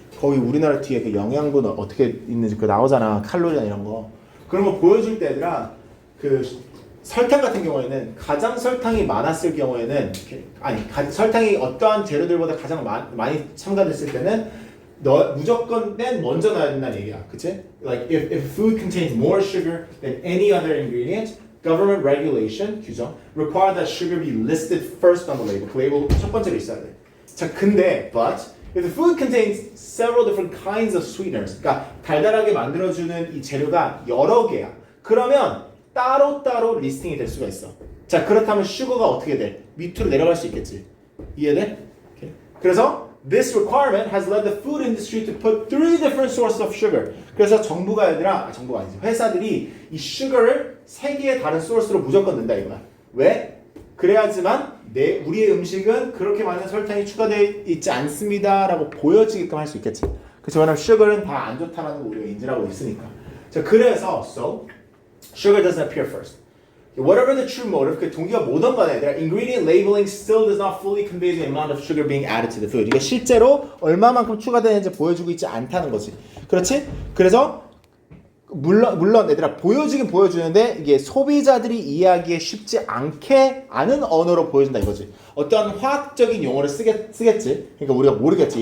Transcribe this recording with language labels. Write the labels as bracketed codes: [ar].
[ko] 거기 우리나라 뒤에 그 영양분 어떻게 있는지 나오잖아. 칼로리나 이런 거. 그런 거 보여줄 때 얘들아, 설탕 같은 경우에는 가장 설탕이 많았을 경우에는, 설탕이 어떠한 재료들보다 가장 많이 첨가됐을 때는 무조건 먼저 넣어야 된다는 얘기야. 그치? [en] Like if food contains more sugar than any other ingredient, government regulation, 규정, require that sugar be listed first on the label. [ko] 그 레이블 첫 번째로 있어야 돼. 자, 근데 [en] but if the food contains several different kinds of sweeteners, [ko] 그러니까 달달하게 만들어주는 이 재료가 여러 개야. 그러면 따로따로 리스팅이 될 수가 있어. 자, 그렇다면 슈거가 어떻게 돼? 밑으로 내려갈 수 있겠지. 이해돼? 오케이. [en] 그래서 this requirement has led the food industry to put 3 different sources of sugar. [ko] 그래서 정부가 정부가 아니지. 회사들이 이 sugar를 3개의 다른 소스로 무조건 넣는다 이거야. 왜? 그래야지만 우리의 음식은 그렇게 많은 설탕이 추가되어 있지 않습니다라고 보여지게끔 할 수 있겠지. 그렇죠. 왜냐면 sugar는 다 안 좋다라는 거 우리가 인지를 하고 있으니까. 자, 그래서 [en] so sugar doesn't appear first. Whatever the true motive, [ko] 그 동기가 뭐든 간에 얘들아, [en] ingredient labeling still does not fully convey the amount of sugar being added to the food. [ko] 이게 실제로 얼마만큼 추가되는지 보여주고 있지 않다는 거지. 그렇지? 그래서 물론 얘들아 보여주긴 보여주는데 이게 소비자들이 이해하기에 쉽지 않은 언어로 보여준다 이거지. 어떠한 화학적인 용어를 쓰겠지. 그러니까 우리가 모르겠지.